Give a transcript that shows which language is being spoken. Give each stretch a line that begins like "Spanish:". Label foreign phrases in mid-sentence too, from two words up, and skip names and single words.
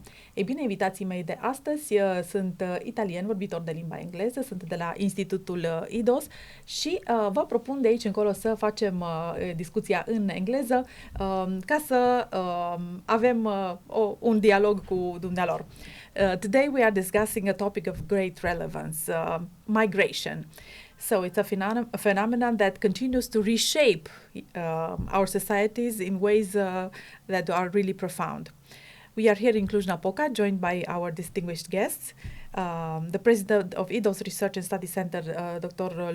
Romanian: Ei bine, invitații mei de astăzi sunt italieni, vorbitori de limba engleză, sunt de la Institutul IDOS și vă propun de aici încolo să facem discuția în engleză ca să avem un dialog cu dumnealor.
English: Today we are discussing a topic of great relevance, migration. So it's a phenomenon that continues to reshape our societies in ways that are really profound. We are here in Cluj-Napoca, joined by our distinguished guests, the president of IDOS Research and Study Center, Dr.